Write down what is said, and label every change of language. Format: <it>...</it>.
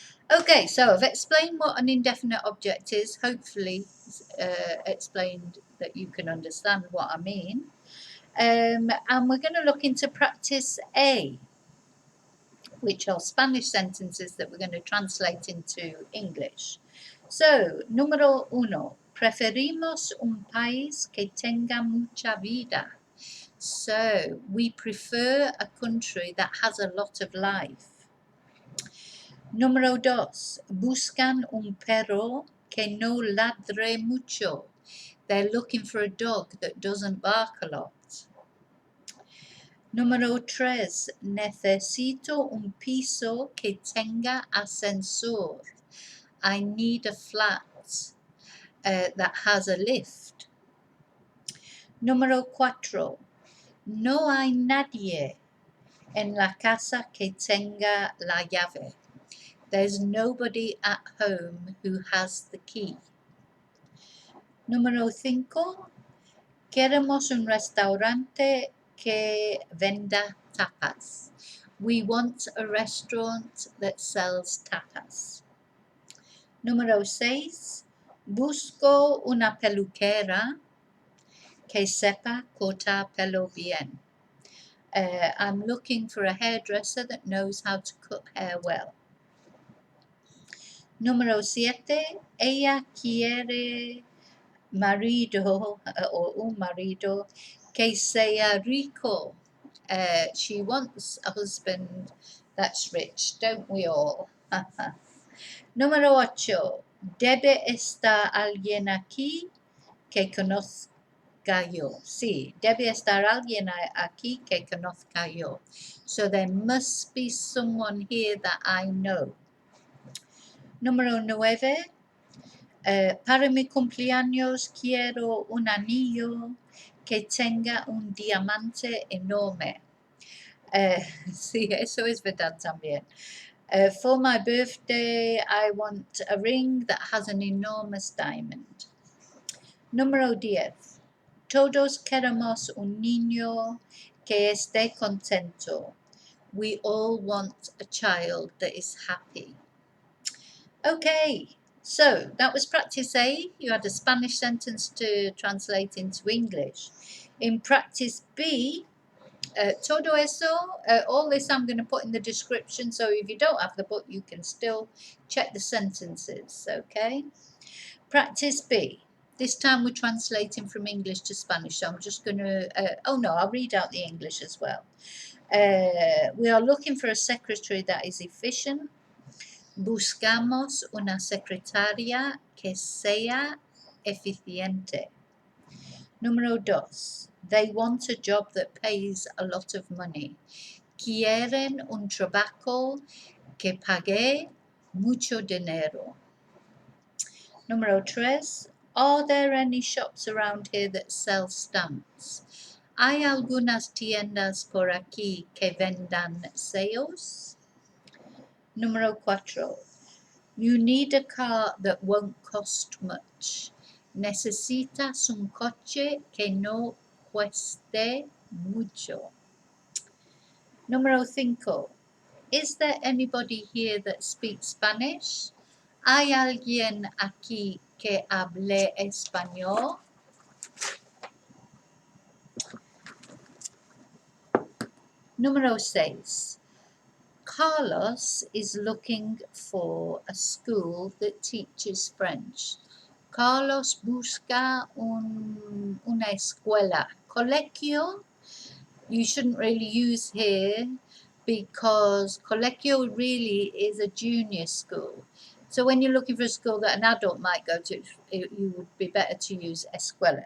<en>Okay, so I've explained what an indefinite object is. Hopefully, explained that you can understand what I mean. And we're going to look into practice A, which are Spanish sentences that we're going to translate into English.</en> <es>So, número 1. Preferimos un país que tenga mucha vida.</es> <en>So, we prefer a country that has a lot of life.</en> <es>Número 2. Buscan un perro que no ladre mucho.</es> <en>They're looking for a dog that doesn't bark a lot.</en> <es>Número 3. Necesito un piso que tenga ascensor.</es> <en>I need a flat that has a lift.</en> <es>Número 4. No hay nadie en la casa que tenga la llave.</es> <en>There's nobody at home who has the key.</en> <es>Número 5. Queremos un restaurante que venda tapas.</es> <en>We want a restaurant that sells tapas.</en> <es>Número 6. Busco una peluquera que sepa cortar pelo bien. I'm looking for a hairdresser that knows how to cut hair well. Número 7, ella quiere marido o un marido que sea rico.</es> <en>She wants a husband that's rich, don't we all?</en> <es>Número 8, debe estar alguien aquí que conozca yo. Sí, debe estar alguien aquí que conozca yo.</es> <en>So there must be someone here that I know.</en> <es>Número 9, para mi cumpleaños quiero un anillo que tenga un diamante enorme. Sí, eso es verdad también.</es> <en>For my birthday, I want a ring that has an enormous diamond.</en> <es>Número 10. Todos queremos un niño que esté contento.</es> <en>We all want a child that is happy. Okay, so that was practice A. You had a Spanish sentence to translate into English. In practice B,</en> <es>todo eso,</es> <en>all this I'm going to put in the description, so if you don't have the book, you can still check the sentences, okay? Practice B. This time we're translating from English to Spanish, so I'm just going to, I'll read out the English as well. We are looking for a secretary that is efficient.</en> <es>Buscamos una secretaria que sea eficiente. Número 2.</es> <en>They want a job that pays a lot of money.</en> <es>Quieren un trabajo que pague mucho dinero. Número 3.</es> <en>Are there any shops around here that sell stamps?</en> <es>¿Hay algunas tiendas por aquí que vendan sellos? Número 4.</es> <en>You need a car that won't cost much.</en> <es>Necesitas un coche que no cueste mucho. Número 5.</es> <en>Is there anybody here that speaks Spanish?</en> <es>¿Hay alguien aquí que hable español? Número 6.</es> <en>Carlos is looking for a school that teaches French.</en> <es>Carlos busca una escuela.</es> <en>Colegio, you shouldn't really use here because colegio really is a junior school. So when you're looking for a school that an adult might go to, you would be better to use escuela.</en>